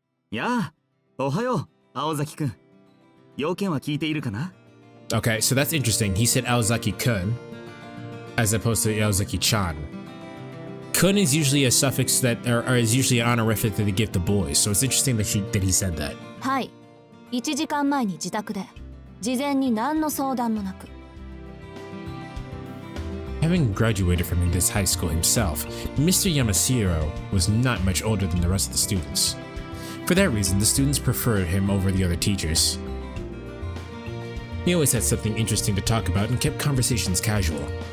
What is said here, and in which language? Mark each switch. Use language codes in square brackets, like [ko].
[ja] Yeah, ohayo, Aozaki-kun. Youken wa kiite iru kana? [en] Okay, so that's interesting. He said Aozaki-kun as opposed to Aozaki-chan. Kun is usually a suffix that, or is usually an honorific that they give to boys. So it's interesting that he said that. [ja] はい。 1時間前に自宅で、事前に何の相談もなく。 [en] Having graduated from this high school himself, Mr. Yamashiro was not much older than the rest of the students. For that reason, the students preferred him over the other teachers. He always had something interesting to talk about and kept conversations casual.